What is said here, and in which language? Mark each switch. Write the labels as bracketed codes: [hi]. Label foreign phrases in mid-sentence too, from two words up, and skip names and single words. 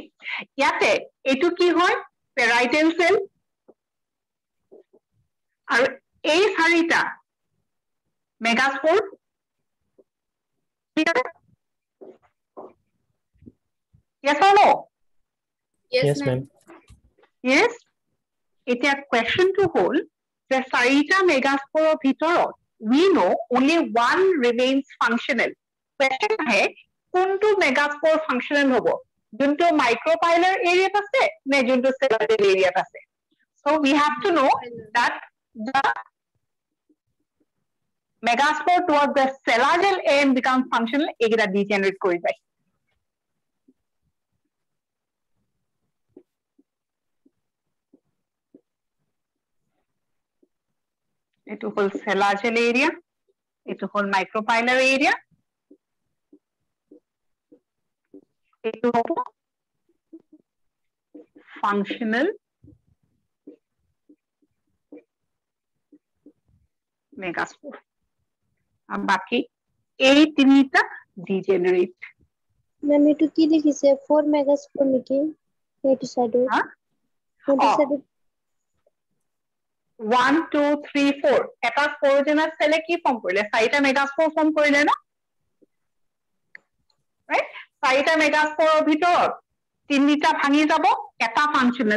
[as] ইয়াতে এটো কি হয় [en] parietal cell [as] আৰু এই চাৰিটা মেগাস্পোর। [en] Yes or no? Yes, ma'am. [as] Yes? এতিয়া question to হল যে চাৰিটা মেগাস্পোৰৰ ভিতৰত [en] we know only one remains functional। [as] question আহে কোনটো মেগাস্পোৰ functional হ'ব যোনটো [en] micropylar area [as] আছে নে যোনটো [en] cellagel area [as] আছে। [en] so we have to know that the megaspore towards the cellagel end becomes functional [as] এগিলা degenerate কৰি যায়। এটো হল [en] cellagel area, [as] এটো হল [en] micropylar area, [as] এটো হল [en] functional megaspore [as] আর বাকি এই তিনটা degenerate। ম্যাম এটো কি লিখিছে 4 মেগাস্পোর নেকি এইটো সাইডে হ্যাঁ কোনটো অ। সাইডে 1 2 3 4 এটা sporogenous cell কি ফর্ম কৰিলে চাৰিটা মেগাস্পোৰ ফর্ম কৰিলে না, right? চাৰিটা মেগাস্পোৰৰ ভিতৰত তিনিটা ভাঙি যাব এটা functional।